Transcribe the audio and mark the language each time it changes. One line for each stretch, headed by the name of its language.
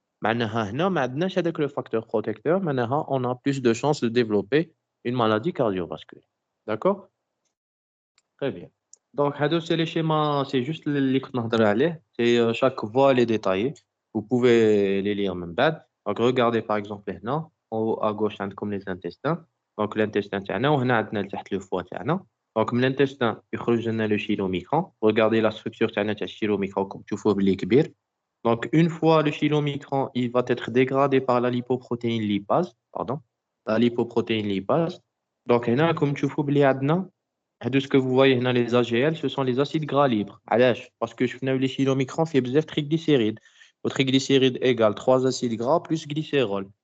Arabic: معناها هنا ما عندناش هذاك
French: le facteur protecteur,
Arabic: معناها
French: on a plus de chances de développer une maladie cardiovasculaire. D'accord? Très bien. Donc,
Arabic: هادو
French: c'est les schémas, c'est juste
Arabic: اللي كنت نهضر عليه.
French: C'est chaque voie elle est détaillée. Vous pouvez les lire
Arabic: من بعد.
French: Donc, regardez par exemple
Arabic: هنا,
French: en haut à gauche
Arabic: عندكم
French: les intestins. Donc, l'intestin
Arabic: تاعنا وهنا عندنا لتحت
French: le foie
Arabic: تاعنا.
French: Donc,
Arabic: من
French: l'intestin
Arabic: يخرج لنا
French: le chylomicron. Regardez la structure
Arabic: تاعنا تاع
French: الchylomicron comme
Arabic: تشوفوه باللي كبير.
French: Donc, une fois le chylomicron, il va être dégradé par la lipoprotéine lipase, pardon, la lipoprotéine lipase. Donc,
Arabic: هنا
French: comme
Arabic: تشوفوا باللي عندنا
French: de ce que vous voyez dans les AGL, ce sont les acides gras libres.
Arabic: علاش؟
French: Parce que je fais les chylomicrons fait
Arabic: بزاف
French: triglycérides. Le triglycéride égale 3 acides gras plus glycérol.